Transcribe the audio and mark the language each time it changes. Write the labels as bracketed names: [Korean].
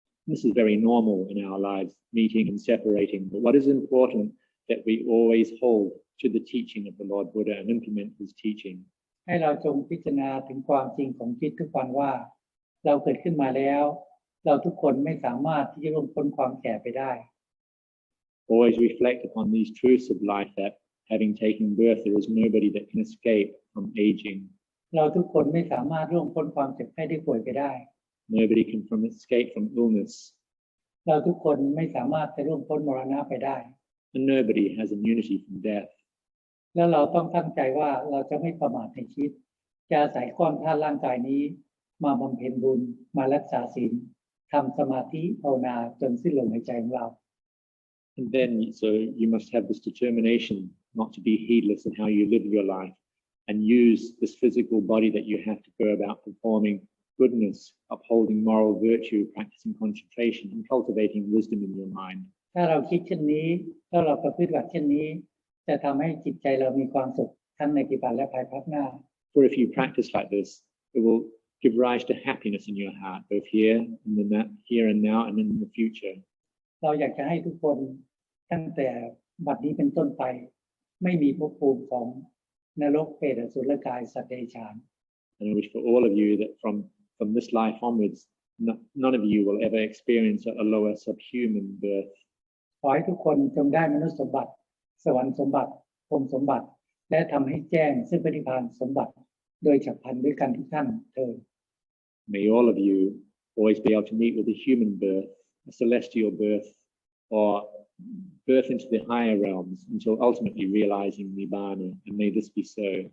[English] This is very normal in our lives, meeting and separating. But what is important that we always hold to the teaching of the Lord Buddha and implement his teaching. [Thai] ให้เราจงพิจารณาถึงความจริงของชีวิตทุกวันว่าเราเกิดขึ้นมาแล้วเราทุกคนไม่สามารถที่จะล่วงพ้นความแก่ไปได้ [English] Always reflect upon these truths of life that having taken birth, there is nobody that can escape from aging. [Thai] เราทุกคนไม่สามารถล่วงพ้นความเจ็บไข้ได้ป่วยไปได้ [English] Nobody can escape from illness. [Thai] เราทุกคนไม่สามารถจะล่วงพ้นมรณะไปได้ [English] And nobody has immunity from death. [Thai] แล้วเราต้องตั้งใจว่าเราจะไม่ประมาทในชีวิตจะอาศัยก้อนธาตุร่างกายนี้มาบำเพ็ญบุญมารักษาศีลทำสมาธิภาวนาจนสิ้นลมหายใจของเรา [English] And then, so you must have this determination not to be heedless in how you live your life and use this physical body that you have to go about performing goodness, upholding moral virtue, practicing contemplation, and cultivating wisdom in your mind. [Thai] ถ้าเราคิดเช่นนี้ถ้าเราประพฤติแบบเช่นนี้จะทำให้จิตใจเรามีความสุขทั้งในปัจจุบันและภายภาคหน้า [English] For if you practice like this, it will give rise to happiness in your heart, both here and now and in the future. [Thai] เราอยากจะให้ทุกคนตั้งแต่บัดนี้เป็นต้นไปไม่มีภพภูมิของนรกเปรตอสุรกายสัตว์เดรัจฉาน [English] And I wish for all of you that from this life onwards, none of you will ever experience a lower subhuman birth. [Thai] ขอให้ทุกคนจงได้มนุษย์สมบัติสวรรค์สมบัติพรหมสมบัติและทำให้แจ้งซึ่งปฏิภาณสมบัติโดยฉับพลันด้วยกันทุกท่านเถิด [English] May all of you always be able to meet with a human birth, a celestial birth, or birth into the higher realms until ultimately realizing Nibbana, and may this be so.